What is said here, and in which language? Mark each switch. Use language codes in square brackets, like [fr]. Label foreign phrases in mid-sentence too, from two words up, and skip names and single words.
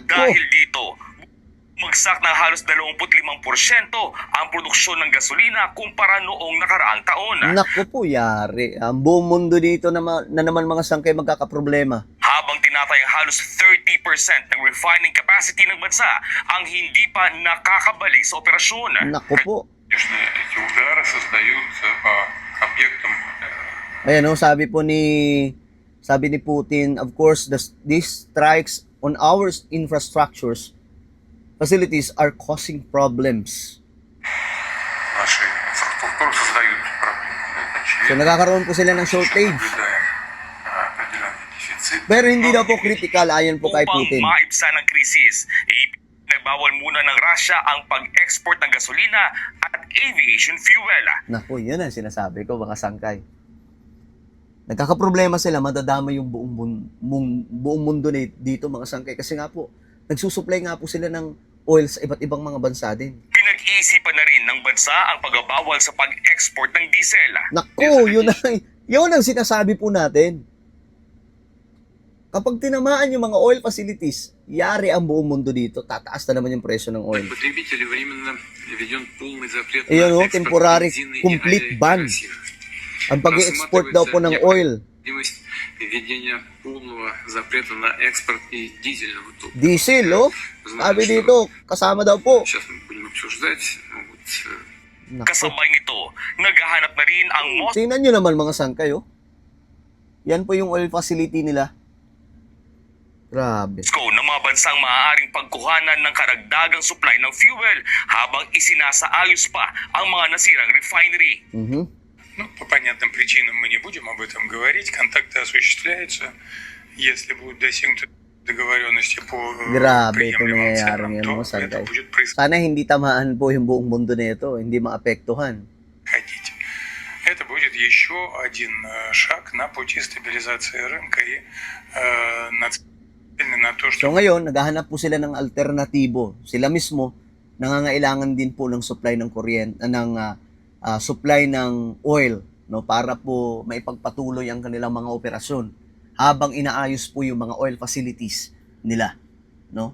[tl] Dahil dito, bumagsak ng halos 25% ang produksyon ng gasolina kumpara noong nakaraang taon. Naku po, yari. Ang buong mundo dito na naman mga sangkay magkakaproblema. Habang tinatayang halos 30% ng [en] refining capacity [tl] ng bansa ang hindi pa nakakabalik sa operasyon. Naku po. [ru] Конечно, эти удары создают по объектам [tl] Ayan sabi ni Putin, [en] of course, these strikes on our infrastructures facilities are causing problems. [ru] нашей инфраструктуры создают проблемы. Это So очевидно. [tl] nagkakaroon po sila ng shortage. [ru] Наблюдаем определенный дефицит. [tl] Pero hindi daw po critical ayon po kay Putin. Upang maibsan ang krisis, nagbawal muna ng Russia ang pag-export ng gasolina at [en] aviation fuel. [tl] Naku, yun ang sinasabi ko, mga sangkay. Nagkakaproblema sila, madadama yung buong mundo dito, mga sangkay. Kasi nga po, nagsusupply nga po sila ng oil sa iba't ibang mga bansa din. Pinag-iisipan na rin ng bansa ang pagbabawal sa pag-export ng diesel. Naku, yun ang sinasabi po natin. Kapag tinamaan yung mga [en] oil facilities, [tl] yari ang buong mundo dito. Tataas na naman yung presyo ng oil. [ru] Потребителю временно введен полный запрет [tl] Ayun, [ru] на temporary экспорт бензина и [en] complete ban. [ru] авиакрасив. [tl] Ang pag-export daw po ng oil, [ru] Необходимость введения полного запрета на экспорт и дизельного топлива. [tl] diesel, oh. Sabi dito, kasama daw po. [ru] Сейчас мы будем обсуждать. [tl] Naku. Kasabay nito, naghahanap na rin ang Tingnan nyo naman mga sangkay, oh. Yan po yung [en] oil facility [tl] nila. Grabe. Moscow ng mga bansang maaaring pagkuhanan ng karagdagang supply ng fuel habang isinasaayos pa ang mga nasirang refinery. [ru] Ну, по понятным причинам мы не будем об этом говорить. Контакты осуществляются. Если будут достигнуты договоренности по [tl] Grabe ito [ru] приемлемым [tl] nangyayari [ru] ценам, [tl] ngayon, [ru] то [tl] mga [ru] это [tl] sangkay. [ru] будет происходить. [tl] Sana hindi tamaan po yung buong mundo nito, hindi maapektuhan. [ru] Это будет еще один шаг на пути стабилизации рынка и нацеленный на то, So что [tl] ngayon, naghahanap po sila ng alternatibo. Sila mismo, nangangailangan din po ng supply ng kuryente, supply ng oil, no, para po maipagpatuloy ang kanilang mga operasyon habang inaayos po yung mga [en] oil facilities [tl] nila, no?